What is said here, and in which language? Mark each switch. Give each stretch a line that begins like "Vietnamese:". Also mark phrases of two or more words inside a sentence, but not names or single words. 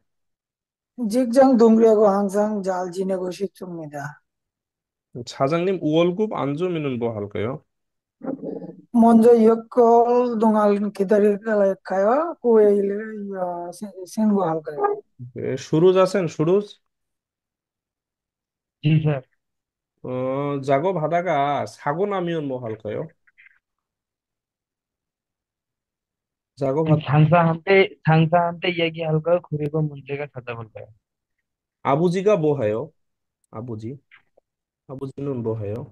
Korean: 직장 동료하고 항상 잘 지내고 싶습니다. 사장님 월급 안 주면은 뭐 할까요? 먼저 여권 동안 기다릴까요? 그 후에 신고할까요?
Bangla: সুরজ আছেন? সুরজ, জি স্যার।
Korean: 작업하다가 사고 나면 뭐 할까요? 작업하 상사한테 얘기할까요? 그리고 문제가 찾아볼까요? 아버지가 뭐 해요? 아버지는 뭐 해요?